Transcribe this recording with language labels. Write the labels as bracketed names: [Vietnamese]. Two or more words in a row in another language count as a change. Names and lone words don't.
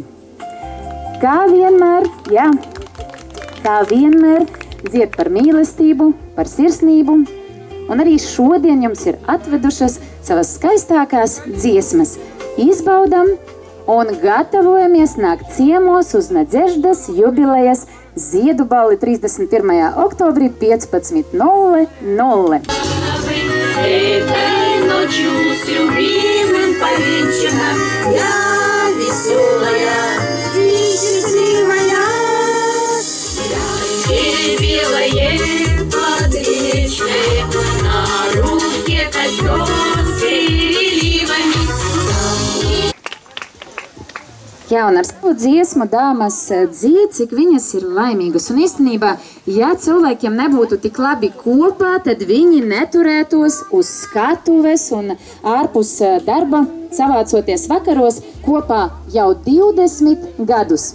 [Latvian] Kā vienmēr, dzied par mīlestību, par sirsnību, un arī šodien jums ir atvedušas savas skaistākās dziesmas. Izbaudam un gatavojamies nākt ciemos uz Nadeždas jubilejas ziedu balli 31. oktobrī 15:00. [Russian] Этой ночью с любимым повенчана, я веселая и счастливая. Я белое подвечное, на руке кольцо с переливами. [Latvian] Jā, un ar savu dziesmu dāmas dzied, cik viņas ir laimīgas. Un īstenībā, ja cilvēkiem nebūtu tik labi kopā, tad viņi neturētos uz skatuves un ārpus darba, savācoties vakaros kopā jau 20 gadus.